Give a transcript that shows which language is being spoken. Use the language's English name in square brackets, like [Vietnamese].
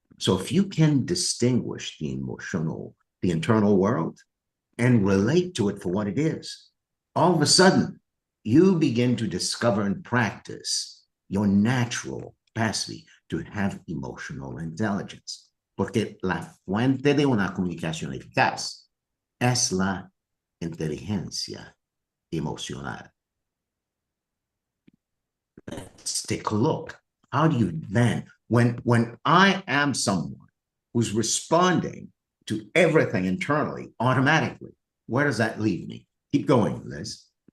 [English] So if you can distinguish the internal world, and relate to it for what it is, all of a sudden, you begin to discover and practice your natural capacity to have emotional intelligence. [Spanish] Porque la fuente de una comunicación eficaz es la inteligencia emocional. [English] Let's take a look. How do you then, when I am someone who's responding to everything internally automatically, where does that leave me? Keep going, Liz.